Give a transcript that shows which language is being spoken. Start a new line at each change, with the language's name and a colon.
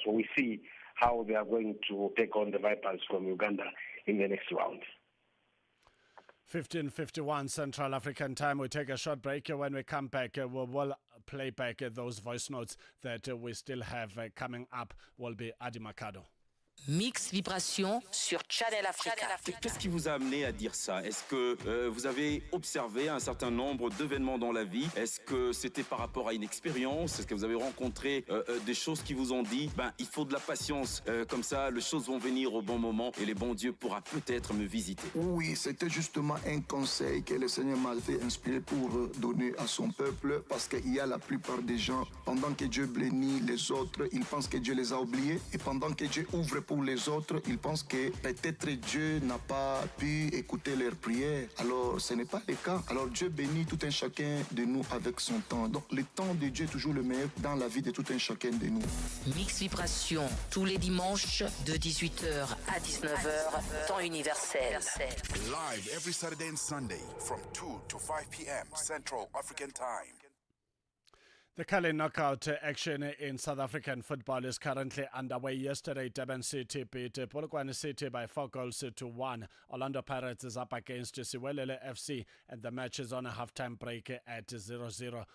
English: So we see how they are going to take on the Vipers from Uganda in the next round. 15:51 Central African Time. We take a short break. When we come back, we'll play back those voice notes that we still have coming up. Will be Adi Makado.
French: Mix Vibration sur Channel Africa. Qu'est-ce qui vous a amené à dire ça? Est-ce que vous avez observé un certain nombre d'événements dans la vie? Est-ce que c'était par rapport à une expérience? Est-ce que vous avez rencontré des choses qui vous ont dit il faut de la patience, comme ça les choses vont venir au bon moment et les bons dieux pourra peut-être me visiter? Oui, c'était justement un conseil que le Seigneur m'a fait inspirer pour donner à son peuple, parce qu'il y a la plupart des gens, pendant que Dieu bénit les autres, ils pensent que Dieu les a oubliés, et pendant que Dieu ouvre pour les autres, ils pensent que peut-être Dieu n'a pas pu écouter leurs prières. Alors, ce n'est pas le cas. Alors, Dieu bénit tout un chacun de nous avec son temps. Donc, le temps de Dieu est toujours le meilleur dans la vie de tout un chacun de nous. Mix Vibration, tous les dimanches de 18h à 19h, temps universel.
English: Live every Saturday and Sunday from 2 to 5 p.m. Central African Time. The Kali knockout action in South African football is currently underway. Yesterday, Durban City beat Polokwane City by 4 goals to 1. Orlando Pirates is up against Siwelele FC, and the match is on a halftime break at 0-0.